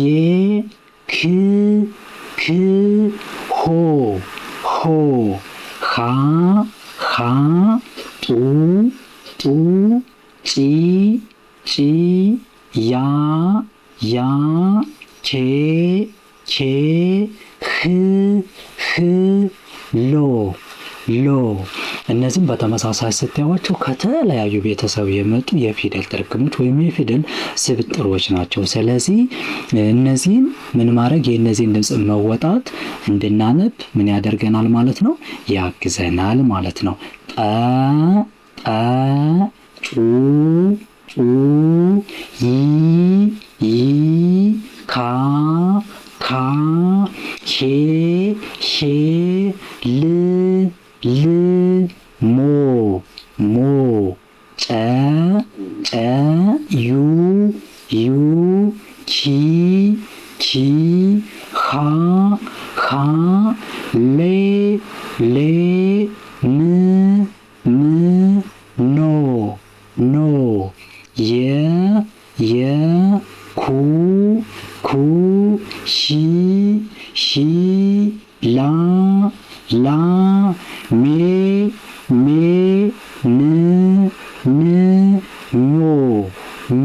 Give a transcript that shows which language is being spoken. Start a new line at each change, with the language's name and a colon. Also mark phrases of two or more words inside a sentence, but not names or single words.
Amharic: ክ ክ ሆ ሆ ኻ ኻ ጡ ጡ ጪ ጪ ያ ያ ኬ ኬ ህ ህ ሎ ሎ። እነዚህም በተመሳሳይ ስታዩዋቸው ከተለያዩ ቤተሰብ የመጡ የፊደል ጥርቅሞች ወይም የፊደል ስብጥሮች ናቸው። ስለዚህ እነዚህን ምን ማድረግ የእነዚህን ድምፅ መወጣት እንድናነብ ምን ያደርገናል ማለት ነው? ያግዘናል ማለት ነው። ጠ ጠ ጩ ጩ ይ ይ ካ ሄ ል ሞ ጨ ዩ ኪ ሃ ሌ ኖ የ ኩ ሺ ላ ሜ ኞ